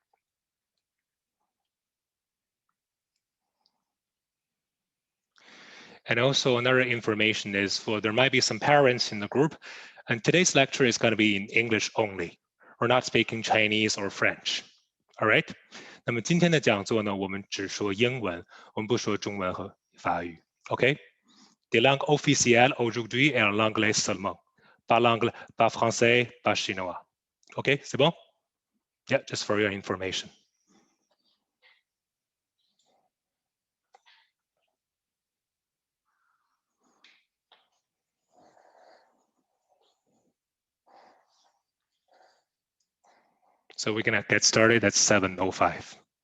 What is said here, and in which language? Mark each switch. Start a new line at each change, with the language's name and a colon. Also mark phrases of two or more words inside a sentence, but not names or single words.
English: And also another information is there might be some parents in the group, and today's lecture is going to be in English only. We're not speaking Chinese or French. All right?
Chinese: 那么今天的讲座呢，我们只说英文，我们不说中文和法语。OK?
French: Des langues officielles aujourd'hui est l'anglais seulement. Pas l'anglais, pas français, pas chinois. OK? C'est bon?
English: Yeah, just for your information. So we're gonna get started at 7:05.